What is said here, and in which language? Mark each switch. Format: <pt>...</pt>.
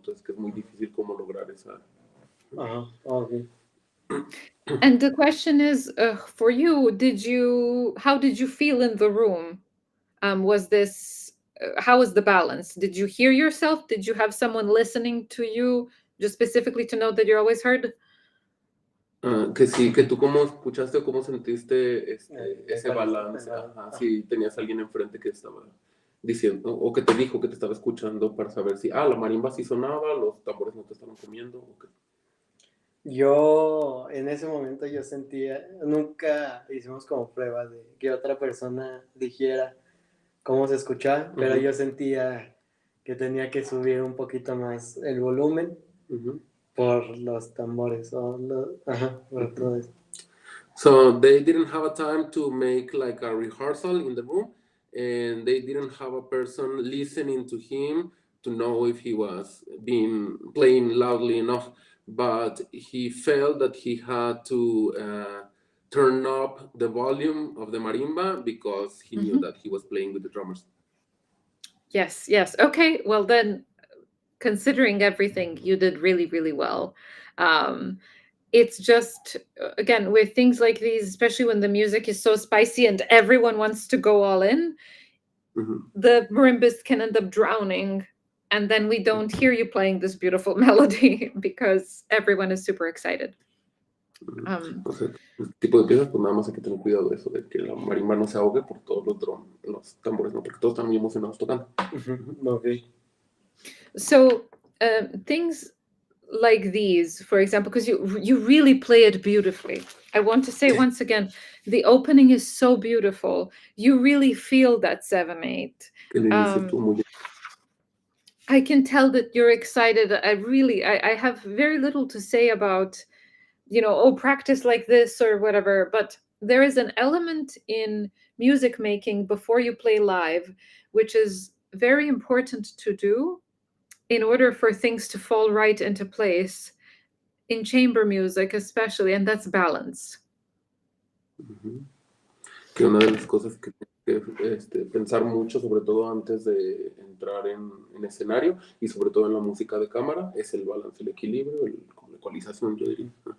<es>Entonces que es muy difícil cómo lograr esa...</es> <en>Okay. And the question is, for you, how did you feel in the room? Was this, how was the balance? Did you hear yourself? Did you have someone listening to you, just specifically to know that you're always heard?</en> <es>Que sí, que tú cómo escuchaste o cómo sentiste ese balance, si tenías alguien enfrente que estaba diciendo, o que te dijo que te estaba escuchando para saber si, la marimba sí sonaba, los tambores no te estaban comiendo, o qué. Yo en ese momento yo sentía, nunca hicimos como prueba de que otra persona dijera cómo se escuchaba, pero yo sentía que tenía que subir un poquito más el volumen por los tambores por todo eso.</es> <en>So they didn't have a time to make like a rehearsal in the room, and they didn't have a person listening to him to know if he was playing loudly enough, but he felt that he had to turn up the volume of the marimba because he knew that he was playing with the drummers. Yes. Okay, well then, considering everything, you did really, really well. It's just, again, with things like these, especially when the music is so spicy and everyone wants to go all in, the marimbist can end up drowning, and then we don't hear you playing this beautiful melody because everyone is super excited.</en> <es>O sea, el tipo de piezas, pues nada más hay que tener cuidado de eso, de que la marimba no se ahogue por todos los tambores, ¿no? Porque todos están muy emocionados tocando.</es> <en>Okay. So things like these, for example, because you really play it beautifully. I want to say once again, the opening is so beautiful. You really feel that 7/8. I can tell that you're excited. I have very little to say about, practice like this or whatever, but there is an element in music making before you play live, which is very important to do. in order for things to fall right into place, in chamber music especially, and that's balance.</en> <es>Que una de las cosas que tienes que pensar mucho, sobre todo antes de entrar en escenario y sobre todo en la música de cámara, es el balance, el equilibrio, como la ecualización, yo diría.</es>